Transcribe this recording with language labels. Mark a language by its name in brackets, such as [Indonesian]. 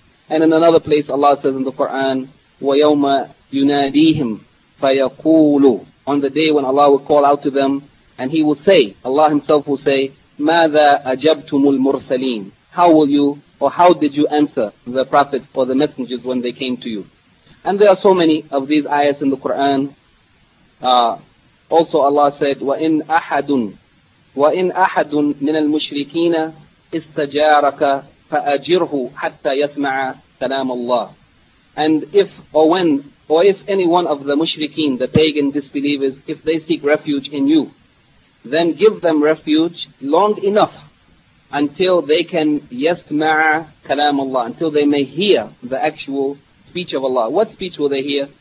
[English] And in another place, Allah says in the Quran, [Arabic] وَيَوْمَ يُنَادِيهِمْ فَيَقُولُ. [English] On the day when Allah will call out to them, and He will say, Allah Himself will say, [Arabic] مَاذَا أَجَبْتُمُ الْمُرْسَلِينَ. [English] How will you, or how did you answer the prophets or the messengers when they came to you? And there are so many of these ayahs in the Quran. Also Allah said, [Arabic] وَإِنْ أَحَدٌ مِنَ الْمُشْرِكِينَ إِسْتَجَارَكَ فَأَجِرْهُ حَتَّى يَسْمَعَ كَلَامَ اللَّهِ. [English] And if, or when, or if any one of the mushrikeen, the pagan disbelievers, if they seek refuge in you, then give them refuge long enough until they can [Arabic] يَسْمَعَ كَلَامَ اللَّهِ, [English] until they may hear the actual speech of Allah. What speech will they hear?